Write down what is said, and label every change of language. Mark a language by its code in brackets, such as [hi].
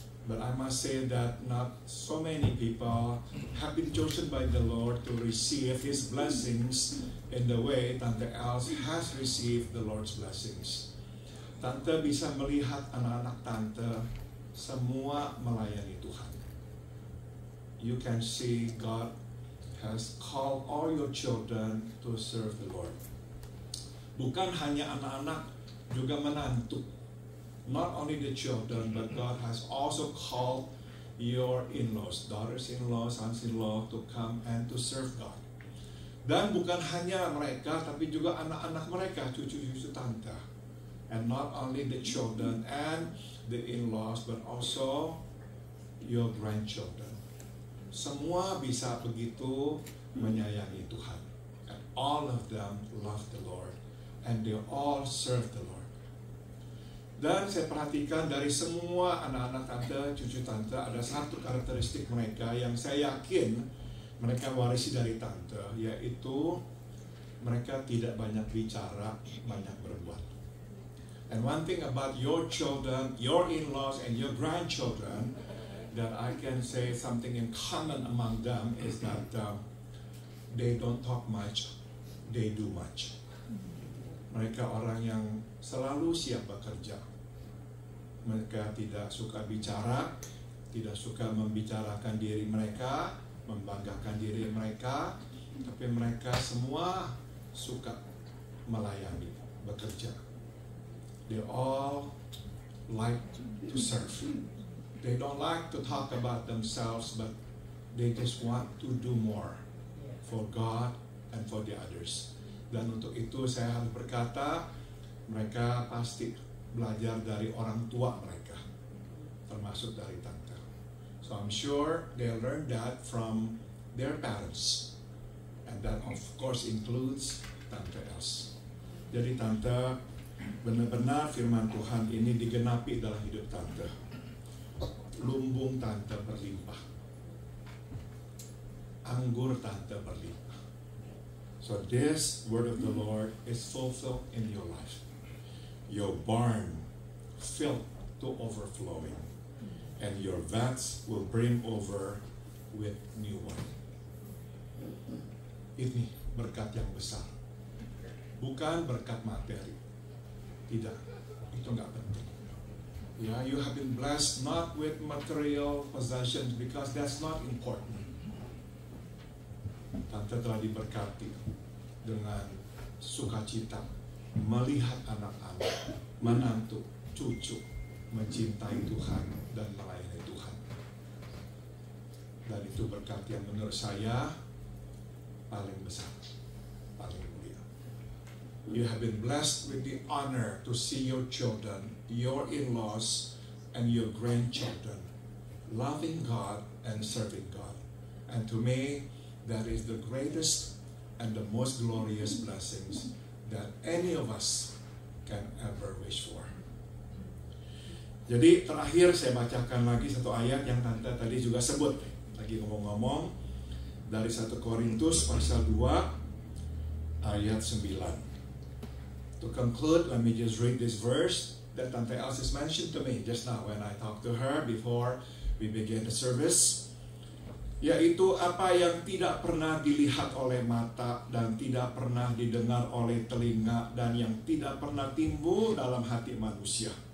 [en] But I must say that not so many people have been chosen by the Lord to receive His blessings in the way Tante Els has received the Lord's blessings. [id] Tante bisa melihat anak-anak Tante semua melayani Tuhan. [en] You can see God has called all your children to serve the Lord. [id] Bukan hanya anak-anak, juga menantu. [en] Not only the children, but God has also called your in-laws, daughters-in-law, sons-in-law to come and to serve God. [id] Dan bukan hanya mereka, tapi juga anak-anak mereka, cucu-cucu tante. [en] And not only the children and the in-laws, but also your grandchildren. [id] Semua bisa begitu menyayangi Tuhan. [en] And all of them love the Lord. And they all serve the Lord. [id] Dan saya perhatikan dari semua anak-anak tante, cucu tante, ada satu karakteristik mereka yang saya yakin mereka warisi dari tante, yaitu mereka tidak banyak bicara, banyak berbuat. [en] And one thing about your children, your in-laws, and your grandchildren, that I can say something in common among them is that they don't talk much, they do much. [id] Mereka orang yang selalu siap bekerja. Mereka tidak suka bicara, tidak suka membicarakan diri mereka, membanggakan diri mereka, tapi mereka semua suka melayani, bekerja. [en] They all like to serve. They don't like to talk about themselves, but they just want to do more for God and for the others. [id] Dan untuk itu saya harus berkata, mereka pasti belajar dari orang tua mereka, termasuk dari tante. [en] So I'm sure they learned that from their parents, and that of course includes Tante Els. [id] Jadi tante, benar-benar firman Tuhan ini digenapi dalam hidup tante. Lumbung tante berlimpah, anggur tante berlimpah. [en] So this word of the Lord is fulfilled in your life. Your barn filled to overflowing, and your vats will brim over with new wine. [id] Ini berkat yang besar, bukan berkat materi. Tidak, itu nggak penting. [en] Yeah, you have been blessed not with material possessions because that's not important. [id] Tante telah diberkati dengan sukacita melihat anak-anak, menantu, cucu mencintai Tuhan dan melayani Tuhan. Dan itu berkat yang menurut saya paling besar, paling mulia. [en] You have been blessed with the honor to see your children, your in-laws, and your grandchildren loving God and serving God. And to me, that is the greatest and the most glorious blessings that any of us can ever wish for. [id] Jadi terakhir saya bacakan lagi satu ayat yang tante tadi juga sebut. Lagi ngomong-ngomong dari 1 Korintus pasal 2 ayat 9. [en] To conclude, let me just read this verse that Tante Els has mentioned to me just now when I talked to her before we began the service. [id] Yaitu apa yang tidak pernah dilihat oleh mata dan tidak pernah didengar oleh telinga dan yang tidak pernah timbul dalam hati manusia.